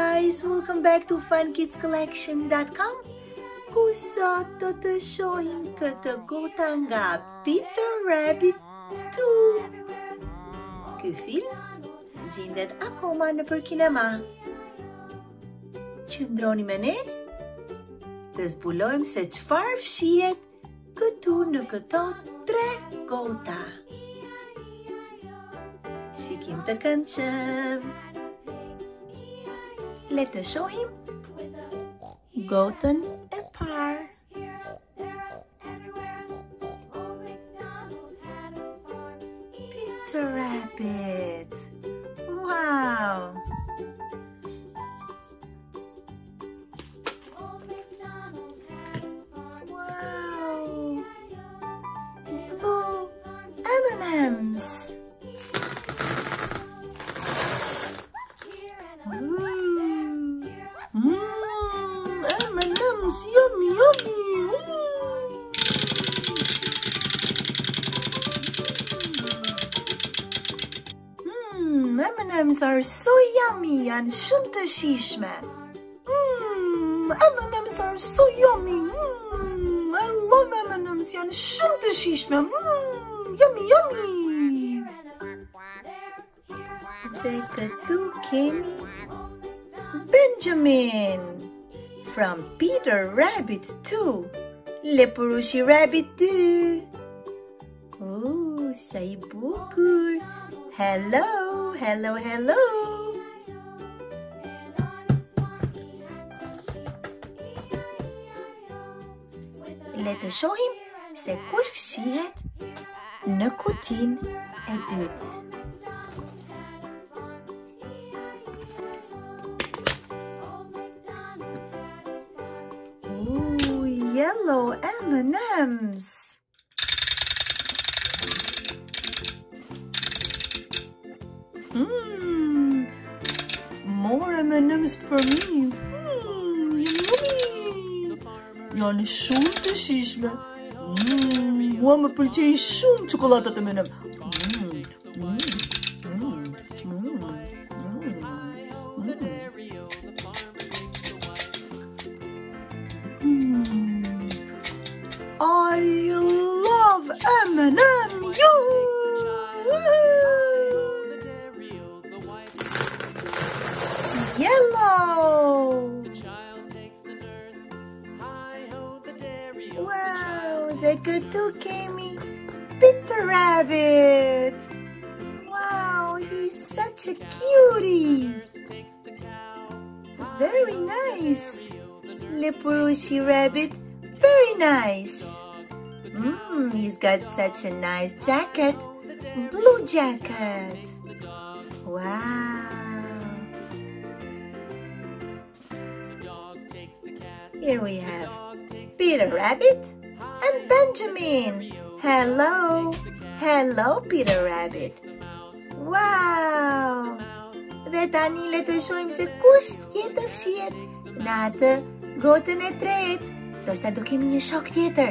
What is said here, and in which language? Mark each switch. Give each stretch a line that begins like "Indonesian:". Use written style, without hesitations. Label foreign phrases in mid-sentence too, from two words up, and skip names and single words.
English: guys! Welcome back to
Albanian: funkidscollection.com, ku sot do të shohim këtë gota nga Peter Rabbit 2. Ky film gjendet akoma nëpër kinema. Qëndroni me ne të zbulojmë se çfarë fshihet këtu në këto 3 gota. Shikim të këndshëm. Le të shohim gotën e parë. Peter Rabbit.
English: Wow! Wow! Blue M&Ms. M&Ms, yummy, yummy. M&Ms are so yummy and
Albanian: shumë të shijshme.
English: M&Ms are so yummy. I love M&Ms,
Albanian: janë shumë të shijshme.
English: Yummy, yummy.
Albanian: Dhe këtu kemi Benjamin.
English: From Peter Rabbit 2, Lepurushin Rabbit 2.
Albanian: Oh, sa i bukur.
English: Hello, hello, hello.
Albanian: Le të shohim se kush fshihet në kutinë e dytë.
English: Yellow M&Ms. More M&Ms for me. Yummy.
Albanian: Janë shumë të shijshme. Mua më pëlqejnë shumë çokollatat M&M.
English: I love M&M, you! Yellow!
Albanian: Wow, the këtu kemi Peter Rabbit!
English: Wow, he's such a cutie! Very nice! Lepurushin Rabbit, very nice! He's got such a nice jacket, blue jacket. Wow. Here we have Peter Rabbit and Benjamin. Hello. Hello, Peter Rabbit. Wow.
Albanian: Dhe tani le të shohim se kush tjetër fshihet në atë gotën e tretë. Ndoshta do kemi një shok tjetër.